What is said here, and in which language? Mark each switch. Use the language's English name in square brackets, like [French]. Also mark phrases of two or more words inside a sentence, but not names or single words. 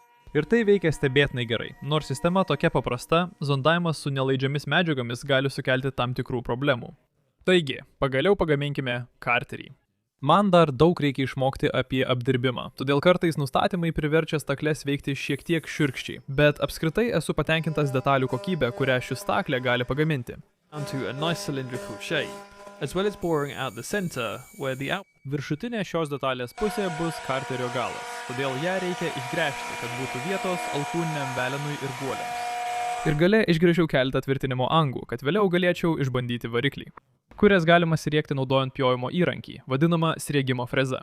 [Lithuanian] Ir tai veikia stebėtinai gerai. Nors sistema tokia paprasta, zondavimas su nelaidžiamis medžiagomis gali sukelti tam tikrų problemų. Taigi, pagaliau pagaminkime karterį. Man dar daug reikia išmokti apie apdirbimą, todėl kartais nustatymai priverčia stakles veikti šiek tiek šiurkščiai, bet apskritai esu patenkintas detalių kokybę, kurią ši staklė gali pagaminti. [English] Onto a nice cylindrical shape, as well as boring out the center, where the [Lithuanian] Viršutinė šios detalės pusė bus karterio galas, todėl ją reikia išgręžti, kad būtų vietos alkūniniam velenui ir guoliams. Ir gale išgręžiau keletą tvirtinimo angų, kad vėliau galėčiau išbandyti variklį, kurias galima sriegti naudojant pjovimo įrankį, vadinamą sriegimo freza.